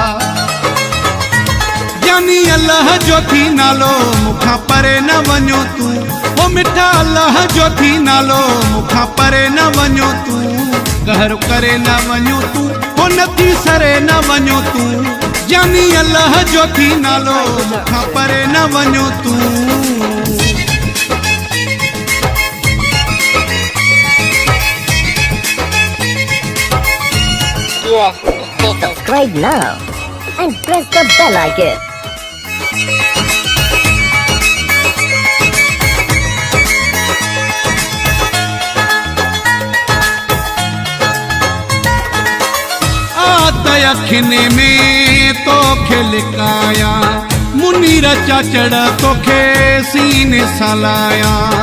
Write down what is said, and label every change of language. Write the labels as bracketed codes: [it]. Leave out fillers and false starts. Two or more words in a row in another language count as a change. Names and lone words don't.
[sd] जानी अल्लाह जो थी नालो मुखा परे न वञो तू। ओ मिठा अल्लाह जो थी नालो मुखा परे न वञो तू। कहर करे न वञो तू, ओ नथी सरे न वञो तू। जानी अल्लाह जो थी नालो मुखा परे न वञो तू। [en] Yes, subscribe now and press the bell icon. [sd] अखिने में तो खिलकाया, मुनीर चाचड़ तो खे सीने सलाया।